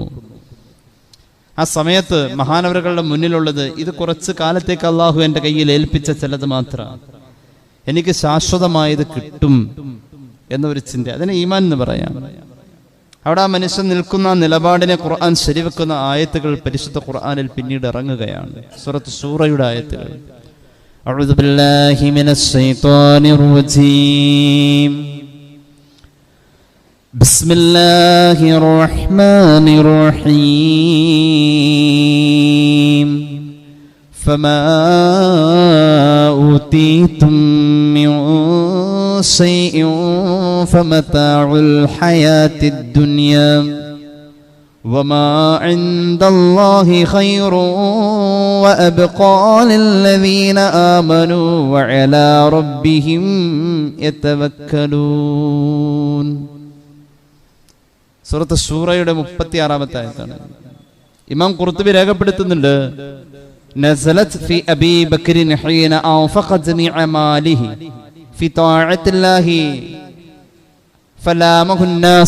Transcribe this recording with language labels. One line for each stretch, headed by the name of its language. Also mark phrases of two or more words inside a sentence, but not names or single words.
Malayalam: ആ സമയത്ത് മഹാനവറുകളുടെ മുന്നിലുള്ളത് ഇത് കുറച്ച് കാലത്തേക്ക് അള്ളാഹു എൻ്റെ കയ്യിൽ ഏൽപ്പിച്ച ചിലത് മാത്രമാണ്, എനിക്ക് ശാശ്വതമായത് കിട്ടും എന്നൊരു ചിന്ത. അതിനെ ഈമാൻ എന്ന് പറയാം. അവിടെ ആ മനുഷ്യൻ നിൽക്കുന്ന നിലപാടിനെ ഖുർആൻ ശരിവെക്കുന്ന ആയത്തുകൾ പരിശുദ്ധ ഖുർആനിൽ പിന്നീട് ഇറങ്ങുകയാണ്. സൂറത്ത് ശൂറയുടെ ആയത്തുകൾ.
Arabic: أعوذ بالله من الشيطان الرجيم بسم الله الرحمن الرحيم فما أوتيتم من شيء فمتاع الحياة الدنيا وما عند الله خير وأبقى للذين آمنوا وعلى ربهم يتوكلون.
Malayalam: സൂറത്ത് ശൂറയുടെ 36-ാമത്തെ ആയത്താണ്. ഇമാം ഖുർത്തുബി രേഖപ്പെടുത്തുന്നുണ്ട്,
Arabic: نزلت في أبي بكر حين أنفق جميع ماله في طاعة الله فلامه الناس.